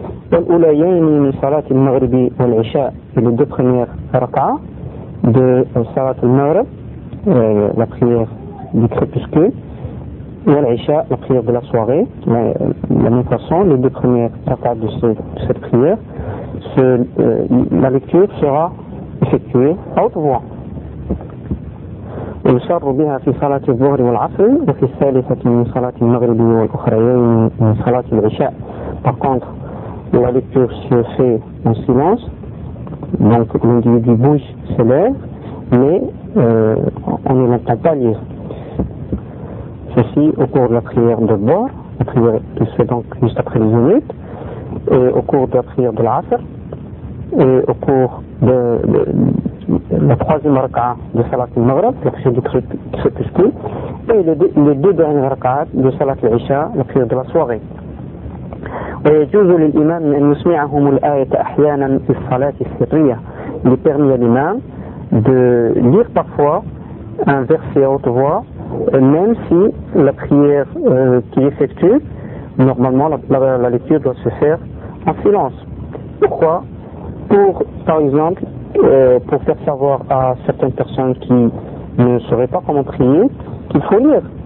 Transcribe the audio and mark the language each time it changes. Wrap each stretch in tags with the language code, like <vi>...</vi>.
<ar>Al-Ulayayni min Salat al-Maghribi wal-Isha,</ar> <fr>et les deux premières raka'a de Salat al-Maghrib, la prière du crépuscule, et al-Isha, la prière de la soirée. De la même façon, les deux premières raka'a de cette prière, la lecture sera effectuée à haute voix.</fr> <ar>ويصر بها في صلاة الظهر والعصر وفي الثالثة من صلاة المغرب والأخريين من صلاة العشاء.</ar> <fr>Par contre, la lecture se fait en silence, donc l'individu bouge, se lève, mais on ne l'entend pas lire. Ceci au cours de la prière de Dhuhr, la prière qui se fait donc juste après les zénith, et au cours de la prière de l'Asr, et au cours de la troisième raka'a de Salat al-Maghrib, la prière du crépuscule, et les deux dernières raka'a de Salat al-Isha, la prière de la soirée.</fr> <ar>Et يجوز للإمام أن يسمعهم الآية أحيانا في الصلاة السرية.</ar> <fr>Il est permis à l'imam de lire parfois un verset à haute voix, même si la prière qui est effectuée, normalement la lecture doit se faire en silence. Pourquoi? Pour, par exemple, pour faire savoir à certaines personnes qui ne sauraient pas comment prier, qu'il faut lire.</fr>